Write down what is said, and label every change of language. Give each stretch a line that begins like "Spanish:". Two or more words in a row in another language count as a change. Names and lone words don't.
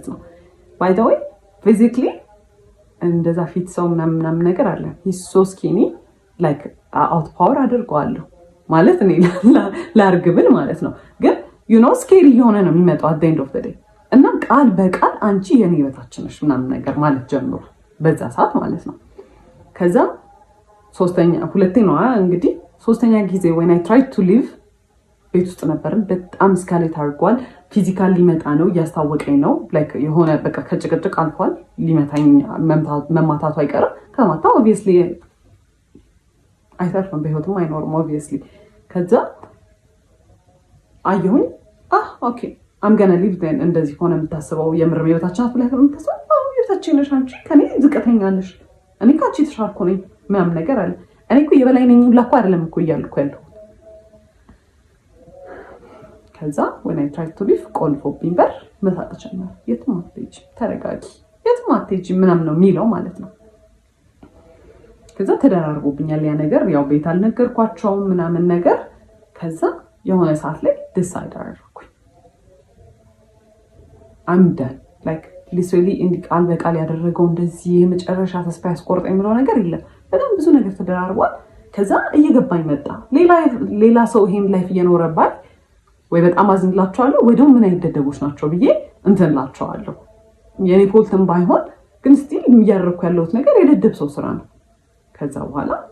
Amharic: ነው።
English: by the way physically
Amharic: እንደዛ ፊት ሰው ምናምን ነገር አለ።
English: he's so skinny like out power
Amharic: አድርገዋለሁ ማለት እኔ ላርግብል ማለት ነው። ግን
English: you know scary
Amharic: የሆነ ነው የሚመጣው
English: at the end of the day
Amharic: እና ቃል በቃል አንቺ የኔ በታች ነሽ ምናምን ነገር ማለት ጀምሮ በዛ ሰዓት ማለት ነው። ከዛ ሁለቴ ነው እንግዲህ ሶስተኛ ጊዜ
English: when I tried to leave
Amharic: ቤት ውስጥ ነበርን። በጣም ስካሌት አድርጓል። ፊዚካል ሊመጣ ነው እያስታወቀኝ ነው። ላይክ የሆነ በቃ ከጭቅጭቅ አልፏል። ሊመታኝ መማታቱ አይቀርም። ከማታ ኦብቪየስሊ አይተርፍም፣ በህይወትም አይኖርም ኦብቪየስሊ። ከዛ አየሁኝ
English: OK I'm gonna leave then
Amharic: እንደዚህ ሆነ የምታስበው የምር ህይወታችን አፍለህ የምታስበው ህይወታችን ነሽ አንቺ ከኔ ዝቅተኛ ነሽ እኔ ካንቺ ተሻልኩ ነኝ ምናምን ነገር አለ። እኔ እኮ የበላይ ነኝ ሁላ እኮ አይደለም እኮ እያልኩ ያለው። ከዛ
English: when I tried to leave
Amharic: ቆልፎብኝ በር መሳቅ ጀመረ። የትም አትሄጂም ተረጋጊ የትም አትሄጂም ምናምን ነው የሚለው ማለት ነው። ከዛ ተደራርቦብኛል ያ ነገር። ያው ቤት አልነገርኳቸውም ምናምን ነገር። ከዛ የሆነ ሰዓት ላይ ዲሳይድ አደረኩኝ I'm
English: done like literally
Amharic: እንዲህ ቃል በቃል ያደረገው እንደዚህ የመጨረሻ ተስፋ ያስቆርጠ የሚለው ነገር የለም። በጣም ብዙ ነገር ተደራርቧል። ከዛ እየገባኝ መጣ ሌላ ሰው ይሄን ላይፍ እየኖረባት ወይ በጣም አዝንላቸዋለሁ ወይ ደግሞ ምን አይነት ደደቦች ናቸው ብዬ እንትንላቸዋለሁ። የኔ ፎልትም ባይሆን ግን ስቲል እያደረኩ ያለሁት ነገር የደደብ ሰው ስራ ነው። ከዛ በኋላ